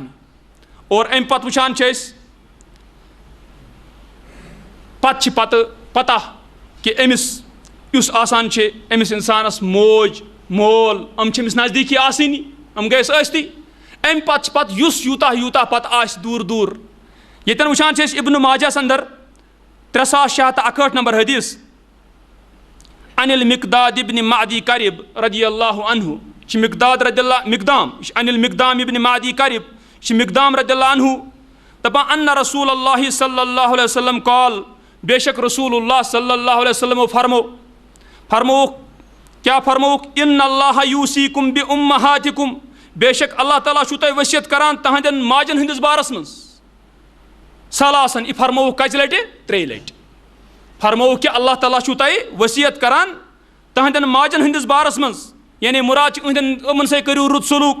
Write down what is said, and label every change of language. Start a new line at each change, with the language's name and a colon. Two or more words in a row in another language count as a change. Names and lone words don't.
Kashmiri: اور امہِ پتہٕ وٕچھان چھِ أسۍ پتہٕ چھِ پتہ کہِ أمِس یُس آسان چھِ أمِس انسانس موج مول یِم چھِ أمِس نزدیٖکی آسٲنی، یِم گٔیَس ٲستی. امہِ پتہٕ چھِ پتہٕ یُس یوٗتاہ یوٗتاہ پتہٕ آسہِ دوٗر دوٗر. ییٚتٮ۪ن وٕچھان چھِ أسۍ ابن ماجہس انٛدر 3661 نمبر حدیث، ان المقداد ابن معدی کرب رضی اللہ عنہ، یہِ چھِ مقدام، یہِ چھِ ان المقدام ابن معدی کرب، یہِ چھِ مقدام رضی اللہ عنہ، دپان ان رسول اللہ صلی اللہ علیہ وسلم قال، بے شک رسول اللہ صلی اللہ علیہ وسلم فرمووُکھ کیٛاہ فرمووُکھ،
Arabic: ان اللہ یوصیکم بامہاتکم،
Kashmiri: بے شک اللہ تعالیٰ چھُو تۄہہِ ؤصیت کران تہنٛدٮ۪ن ماجن ہٕنٛدِس بارس منٛز. ثلاثن، یہِ فرمووُکھ کژِ لٹہِ، 3 لٹہِ. فرمووُکھ کہِ اللہ تعالیٰ چھُو تۄہہِ ؤصیت کران تہنٛدٮ۪ن ماجن ہٕنٛدِس بارس منٛز، یعنی مُراد چھِ یِمن سۭتۍ کٔرِو رُت سلوٗک.